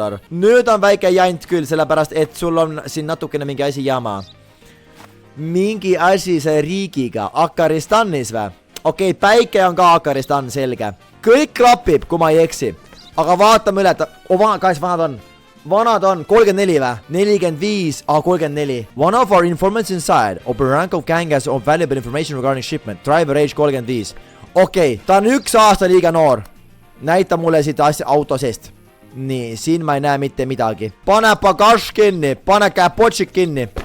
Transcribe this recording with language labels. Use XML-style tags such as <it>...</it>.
<et>Nüüd on väike jant küll, sellepärast, et sul on siin natukene mingi asi jama. Mingi asi see riigiga. Akaristanis või? Okei, päike on ka Akaristan, selge. Kõik klapib, kui ma ei eksi. Aga vaatame üle, kas vanad on? Vanad on 34 või? 45, 34.</et> <en>One of our informants inside Operanko gang has valuable information regarding shipment. Driver age 35.</en> <et>Okei, ta on 1 aasta liiga noor. Näita mulle siit auto seest. Nii, siin ma ei näe mitte midagi. Pane bagaž kinni, pane käpotšik kinni.</et>